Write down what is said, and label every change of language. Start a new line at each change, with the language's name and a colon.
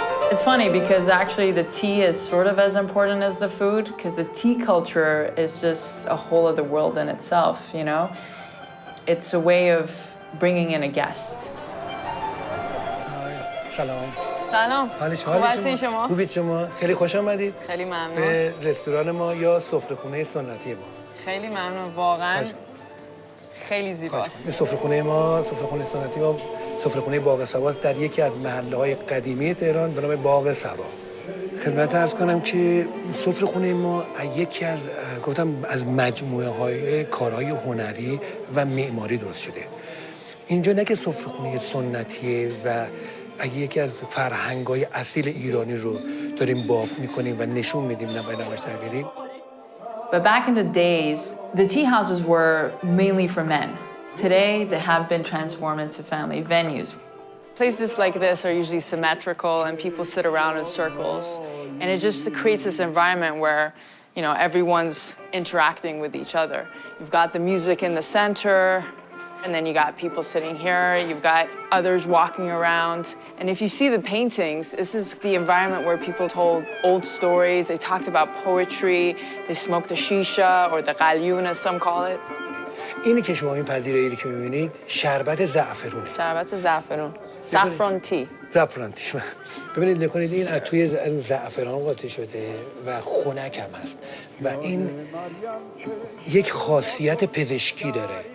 English: It's funny because actually the tea is sort of as important as the food because the tea culture is just a whole other world in itself, you know? It's a way of bringing in a guest.
Persian: سلام. سلام. خوب هستین شما؟ خوبید شما؟ خیلی خوش آمدید. خیلی ممنون. به رستوران ما یا سفره‌خونه سنتی ما. خیلی ممنون واقعا. خیلی زیباست. به سفره‌خونه ما، سفره‌خونه سنتی ما، سفره‌خونه باغ صبا در یکی از محله‌های قدیمی تهران به نام باغ صبا. خدمت عرض کنم که سفره‌خونه ما یکی از از مجموعه‌های کارهای هنری و معماری درست شده. اینجا نه که سفره‌خونه سنتیه و یکی از فرهنگ‌های اصیل ایرانی رو داریم باب می‌کنیم و نشون میدیم نه نمایش درگیری.
English: But back in the days, the tea houses were mainly for men. Today, they have been transformed into family venues. Places like this are usually symmetrical and people sit around in circles. And it just creates this environment where, you know, everyone's interacting with each other. You've got the music in the center, and then you got people sitting here, you've got others walking around. And if you see the paintings, this is the environment where people told old stories, they talked about poetry, they smoked the shisha, or the غلیون as some call it.
Persian: اینی که شما این پذیرایی که می‌بینید شربت زعفرونه. شربت زعفرون.
English: saffron tea.
Persian: زعفران تی. ببینید نکنید این از توی زعفران قاطی شده و خنک هم هست و این یک خاصیت پزشکی داره.